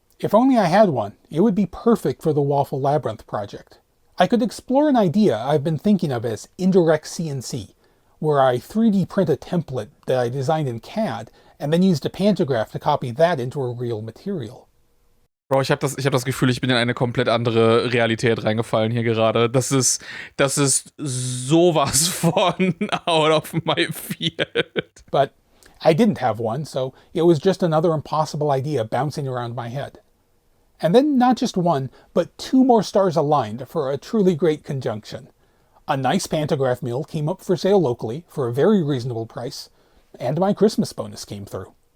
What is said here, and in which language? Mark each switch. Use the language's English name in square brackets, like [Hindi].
[English] If only I had one, it would be perfect for the Waffle Labyrinth project. I could explore an idea I've been thinking of as indirect CNC, where I 3D print a template that I designed in CAD and then used a pantograph to copy that into a real material. [German] Bro, ich hab das Gefühl, ich bin in eine komplett andere Realität reingefallen hier gerade. Das ist sowas von [English] out of my field. But I didn't have one, so it was just another impossible idea bouncing around my head. And then not just one, but 2 more stars aligned for a truly great conjunction. A nice pantograph mill came up for sale locally for a very reasonable price, and my Christmas bonus came through.